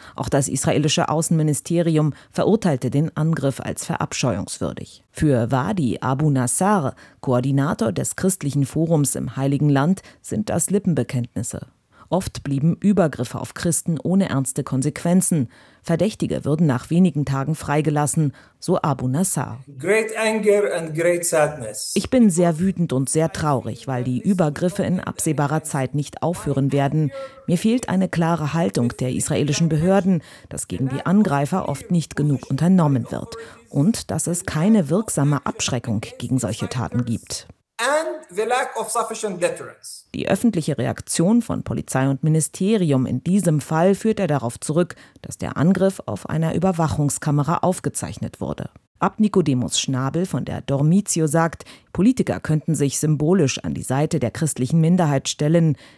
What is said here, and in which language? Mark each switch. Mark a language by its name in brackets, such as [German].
[German] Auch das israelische Außenministerium verurteilte den Angriff als verabscheuungswürdig. Für Wadi Abu Nassar, Koordinator des christlichen Forums im Heiligen Land, sind das Lippenbekenntnisse. Oft blieben Übergriffe auf Christen ohne ernste Konsequenzen. Verdächtige würden nach wenigen Tagen freigelassen, so Abu Nassar. [English] Great anger and great sadness. [German] Ich bin sehr wütend und sehr traurig, weil die Übergriffe in absehbarer Zeit nicht aufhören werden. Mir fehlt eine klare Haltung der israelischen Behörden, dass gegen die Angreifer oft nicht genug unternommen wird und dass es keine wirksame Abschreckung gegen solche Taten gibt. [English] And the lack of sufficient deterrence. [German] Die öffentliche Reaktion von Polizei und Ministerium in diesem Fall führt er darauf zurück, dass der Angriff auf einer Überwachungskamera aufgezeichnet wurde. Abt Nikodemus Schnabel von der Dormitio sagt, Politiker könnten sich symbolisch an die Seite der christlichen Minderheit stellen.